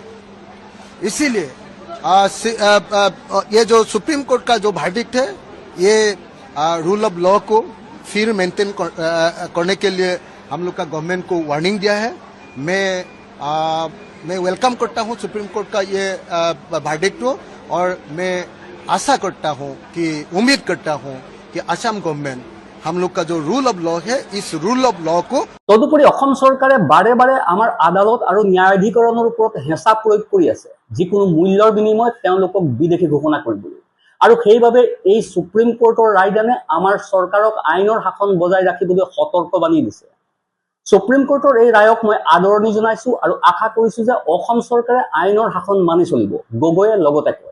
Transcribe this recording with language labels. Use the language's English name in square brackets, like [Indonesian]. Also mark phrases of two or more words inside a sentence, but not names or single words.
[Hindi] इसीलिए ये जो सुप्रीम कोर्ट का जो वर्डिक्ट है, ये [English] rule of law [Hindi] को फिर मेंटेन करने के लिए हम लोग का गवर्नमेंट को वार्निंग दिया है। मैं वेलकम करता हूं सुप्रीम कोर्ट का ये वर्डिक्ट को, और मैं आशा करता हूं कि उम्मीद करता हूं कि असम गवर्नमेंट हम लोग का जो [English] rule of law [Hindi] है, इस [English] rule of law [Hindi] को [Assamese] তদুপৰি অসম চৰকাৰে বাৰে বাৰে আমাৰ আদালত আৰু ন্যায়াধিকৰণৰ ওপৰত হেঁচা প্ৰয়োগ কৰি আছে যিকোনো মূল্যৰ বিনিময়ত তেওঁলোকক বিদেশী ঘোষণা কৰিবলৈ। আৰু সেইবাবে এই সুপ্ৰিম কোৰ্টৰ ৰায়দানে আমাৰ চৰকাৰক আইনৰ শাসন বজাই ৰাখিবলৈ সতৰ্কবাণী দিছে। সুপ্ৰিম কোৰ্টৰ এই ৰায়ক মই আদৰণি জনাইছো আৰু আশা কৰিছো যে অসম চৰকাৰে আইনৰ শাসন মানি চলিব, গগৈয়ে লগতে কয়।